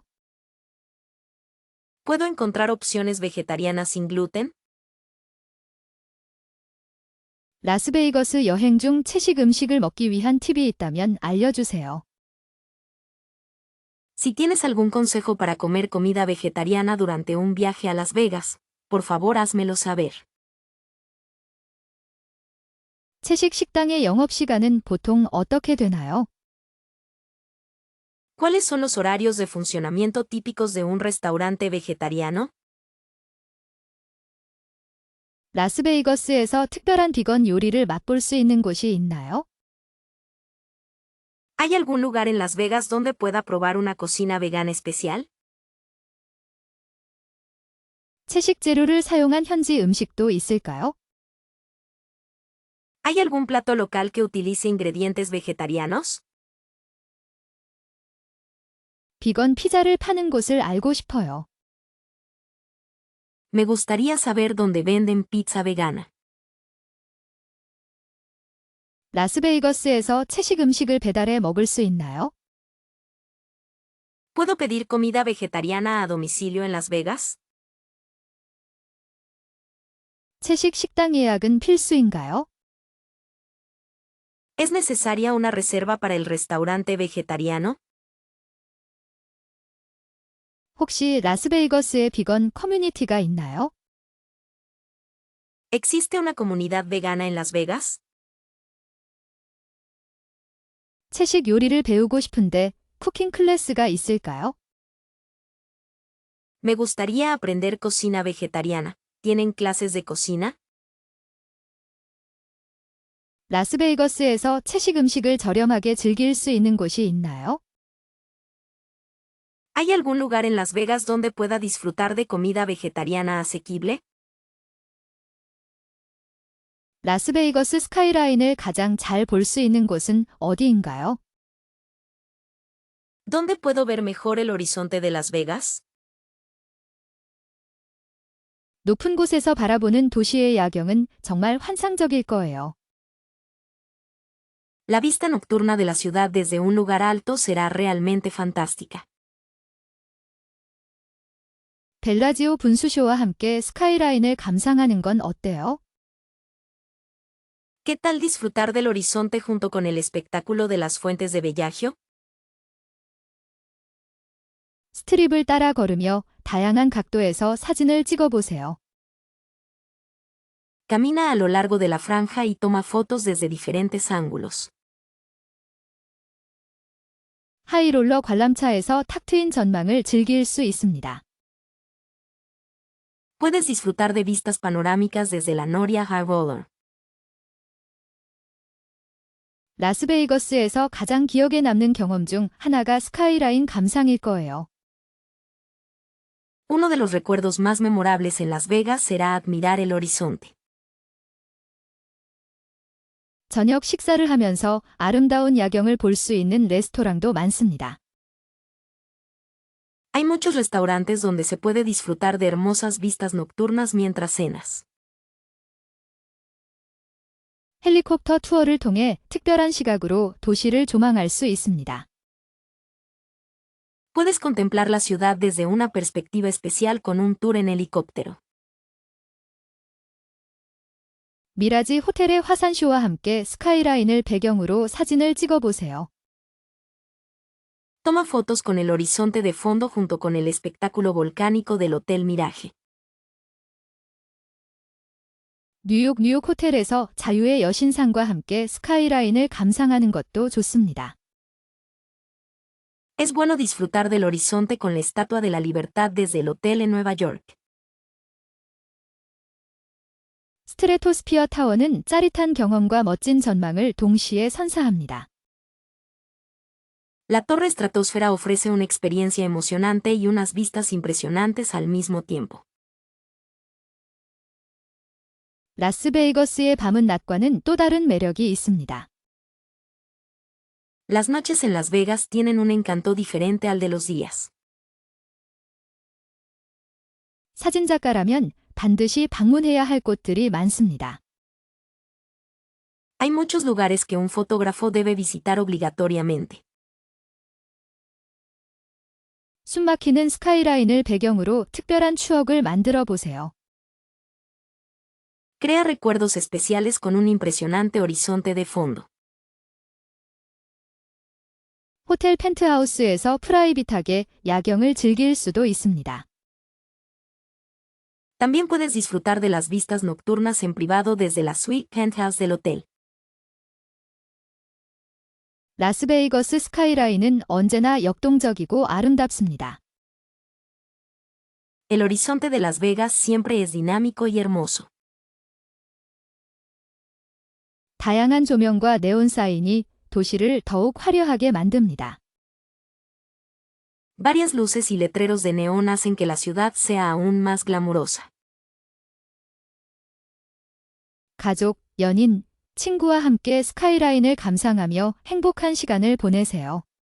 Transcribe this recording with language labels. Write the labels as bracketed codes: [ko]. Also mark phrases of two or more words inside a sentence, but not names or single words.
[es] ¿Puedo encontrar opciones vegetarianas sin gluten? [ko] 라스베이거스 여행 중 채식 음식을 먹기 위한 팁이 있다면 알려주세요. [es] Si tienes algún consejo para comer comida vegetariana durante un viaje a Las Vegas, por favor házmelo saber. [ko] 채식 식당의 영업시간은 보통 어떻게 되나요? [es] ¿Cuáles son los horarios de funcionamiento típicos de un restaurante vegetariano? [ko] 라스베이거스에서 특별한 비건 요리를 맛볼 수 있는 곳이 있나요? [es] ¿Hay algún lugar en Las Vegas donde pueda probar una cocina vegana especial? [ko] 채식 재료를 사용한 현지 음식도 있을까요? [es] ¿Hay algún plato local que utilice ingredientes vegetarianos? [ko] 비건 피자를 파는 곳을 알고 싶어요. [es] Me gustaría saber dónde venden pizza vegana. [ko] 라스베이거스에서 채식 음식을 배달해 먹을 수 있나요? [es] ¿Puedo pedir comida vegetariana a domicilio en Las Vegas? [ko] 채식 식당 예약은 필수인가요? [es] ¿Es necesaria una reserva para el restaurante vegetariano? [ko] 혹시 라스베이거스에 비건 커뮤니티가 있나요? [es] ¿Existe una comunidad vegana en Las Vegas? [ko] 채식 요리를 배우고 싶은데 쿠킹 클래스가 있을까요? [es] Me gustaría aprender cocina vegetariana. ¿Tienen clases de cocina? [ko] 라스베이거스에서 채식 음식을 저렴하게 즐길 수 있는 곳이 있나요? [es] ¿Hay algún lugar en Las Vegas donde pueda disfrutar de comida vegetariana asequible? [ko] 라스베이거스 스카이라인을 가장 잘 볼 수 있는 곳은 어디인가요? [es] ¿Dónde puedo ver mejor el horizonte de Las Vegas? [ko] 높은 곳에서 바라보는 도시의 야경은 정말 환상적일 거예요. [es] La vista nocturna de la ciudad desde un lugar alto será realmente fantástica. [ko] 벨라지오 분수쇼와 함께 스카이라인을 감상하는 건 어때요? [es] ¿Qué tal disfrutar del horizonte junto con el espectáculo de las fuentes de Bellagio? [ko] 스트립을 따라 걸으며 다양한 각도에서 사진을 찍어보세요. [es] Camina a lo largo de la franja y toma fotos desde diferentes ángulos. [ko] 하이롤러 관람차에서 탁 트인 전망을 즐길 수 있습니다. [es] Puedes disfrutar de vistas panorámicas desde la Noria High Roller. [ko] 라스베이거스에서 가장 기억에 남는 경험 중 하나가 스카이라인 감상일 거예요. [es] Uno de los recuerdos más memorables en Las Vegas será admirar el horizonte. [ko] 저녁 식사를 하면서 아름다운 야경을 볼 수 있는 레스토랑도 많습니다. [es] Hay muchos restaurantes donde se puede disfrutar de hermosas vistas nocturnas mientras cenas. [ko] 헬리콥터 투어를 통해 특별한 시각으로 도시를 조망할 수 있습니다. [es] Puedes contemplar la ciudad desde una perspectiva especial con un tour en helicóptero. [ko] 미라지 호텔의 화산쇼와 함께 스카이라인을 배경으로 사진을 찍어보세요. [es] Toma fotos con el horizonte de fondo junto con el espectáculo volcánico del Hotel Mirage. [ko] 뉴욕 호텔에서 자유의 여신상과 함께 스카이라인을 감상하는 것도 좋습니다. [es] Es bueno disfrutar del horizonte con la Estatua de la Libertad desde el hotel en Nueva York. [ko] 스트레토스피어 타워는 짜릿한 경험과 멋진 전망을 동시에 선사합니다. [es] La Torre Estratosfera ofrece una experiencia emocionante y unas vistas impresionantes al mismo tiempo. [ko] 라스베이거스의 밤은 낮과는 또 다른 매력이 있습니다. [es] Las noches en Las Vegas tienen un encanto diferente al de los días. [ko] 사진작가라면 반드시 방문해야 할 곳들이 많습니다. [es] Hay muchos lugares que un fotógrafo debe visitar obligatoriamente. [ko] 숨막히는 스카이라인을 배경으로 특별한 추억을 만들어 보세요. [es] Crea recuerdos especiales con un impresionante horizonte de fondo. [ko] 호텔 펜트하우스에서 프라이빗하게 야경을 즐길 수도 있습니다. [es] También puedes disfrutar de las vistas nocturnas en privado desde la suite penthouse del hotel. [ko] 라스베이거스 스카이라인은 언제나 역동적이고 아름답습니다. [es] El horizonte de Las Vegas siempre es dinámico y hermoso. [ko] 다양한 조명과 네온 사인이 도시를 더욱 화려하게 만듭니다. [es] Varias luces y letreros de neón hacen que la ciudad sea aún más glamurosa. [ko] 가족, 연인, 친구와 함께 스카이라인을 감상하며 행복한 시간을 보내세요.